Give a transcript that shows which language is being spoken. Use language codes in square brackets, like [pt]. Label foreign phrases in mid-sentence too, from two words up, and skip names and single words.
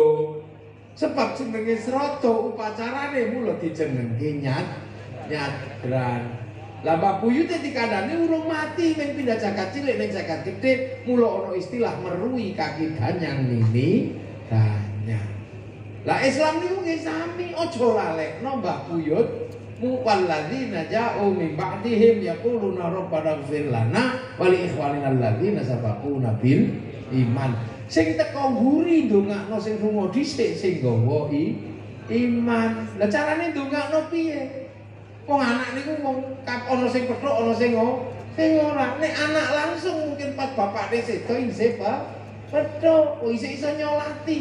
[jv] Sebab jenenge srada upacarane mula dijenengke nyadran. Lah Mbah Buyute dikandani urung mati ning pindah jagat cilik ning jagat gedhe, mula ana istilah merui kaki danyang nini danyang. Lah Islam niku nggih sami, aja lalekno Mbah Buyut [ar] والذين جاءوا من بعدهم يقولون ربنا اغفر لنا ولإخواننا الذين سبقونا بالإيمان. [jv] Sing teko nguri ndongakno sing lunga dhisik sing gawa iman. Lah carane ndongakno piye? Wong anak niku wong ana sing pethuk ana sing ora. Nek anak langsung mungkin pas bapakne sedo isih pethuk, isih iso nyolati.